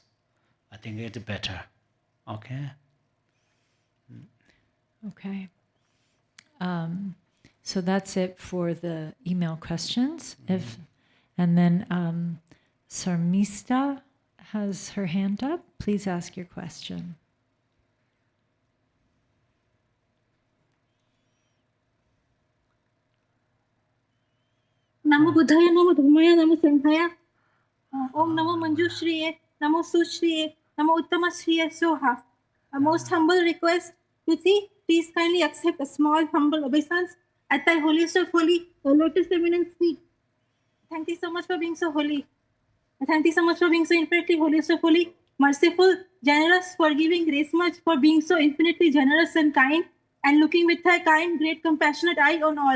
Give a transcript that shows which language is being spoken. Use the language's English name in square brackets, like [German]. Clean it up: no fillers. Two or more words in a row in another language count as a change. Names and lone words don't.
[English] I think it's better. Okay. Okay. So that's it for the email questions. And then Sarmista has her hand up. Please ask your question. [Pali] Namo Buddhaya, Namo Dhammaya, Namo Sanghaya. [Sanskrit] ॐ नमो मञ्जुश्रिये नमो सुश्रिये नमो उत्तमश्रिये स्वाहा. [English] A most humble request, Tuti, please kindly accept a small humble obeisance at thy holiest of holy, lotus eminence feet. Thank you so much for being so holy. Thank you so much for being so infinitely holiest of holy, merciful, generous, forgiving, grace much, for being so infinitely generous and kind, and looking with thy kind, great, compassionate eye on all.